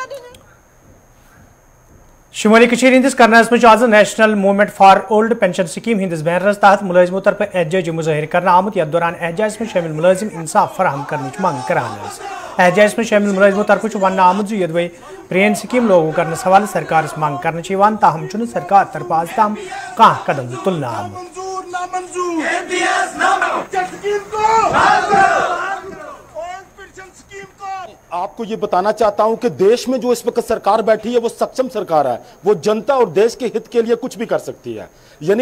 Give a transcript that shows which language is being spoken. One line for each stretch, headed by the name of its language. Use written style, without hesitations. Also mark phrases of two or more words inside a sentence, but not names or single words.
Kashmiri: शुमाली हंदिस करनास में आज नेशनल मूवमेंट फॉर ओल्ड पेंशन स्कीम हंदिस बैनरस तहत मुलाजिमों तरफ एहतजाजी मुजाहिर करना आमद। यथ दौरान एहतजाज में शामिल मुलाजिम इंसाफ फराहम करने मंग करान। एहतजाज में शामिल मुलाजिमों तरफ वन आमद यद वही प्रेन स्कीम लागू करने हवाले सरकार मंग कर ताहम सरकार तरफ आज तम कह कदम तुलना आमद।
Hindi: आपको ये बताना चाहता हूं कि देश में जो इस वक्त सरकार बैठी है वो सक्षम सरकार है, वो जनता और देश के हित के लिए कुछ भी कर सकती है।